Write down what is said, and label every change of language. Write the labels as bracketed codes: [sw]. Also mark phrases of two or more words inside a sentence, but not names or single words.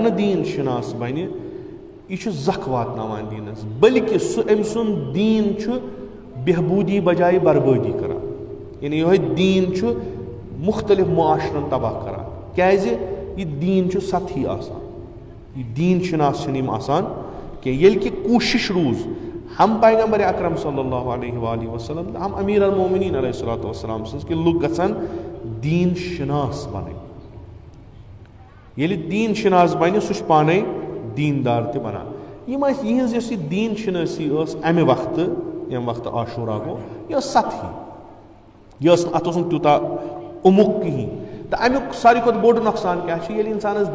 [ks] نہٕ دیٖن شِناس بنہِ یہِ چھُ زکھ واتناوان دیٖنس بٔلکہِ سُہ أمۍ سُنٛد دیٖن چھُ بہبوٗدی بجایہِ بربٲدی کران یعنی یہ دین چھُ مختلف معاشرن تباہ کران کیازِ یہ دین چھُ سطحی آسان یہ دین شناس چھِنہٕ یِم آسان کینٛہہ ییٚلہِ کہِ کوٗشِش روٗز ہم پیغمبر اکرم صلی [ar] اللہ علیہ وآلہ وسلم [ks] ہم امیر المومنین [ar] علیہ الصلوۃ والسلام [ks] سٕنٛز کہِ لُکھ گژھن دیٖن شناس بنٕنۍ ییٚلہِ دیٖن شناس بنہِ سُہ چھُ پانے دیٖندار تہِ بنان یِم ٲسۍ یِہنٛز یۄس یہِ دیٖن شنٲسی ٲس امہِ وقتہٕ ییٚمہِ وقتہٕ عاشورہ گوٚو یہِ ٲس سطحی یہِ ٲس نہٕ اتھ اوس نہٕ تیوٗتاہ عمق کِہیٖنۍ تہٕ امیُک ساروی کھۄتہٕ بوٚڑ نۄقصان کیاہ چھُ ییٚلہِ انسانس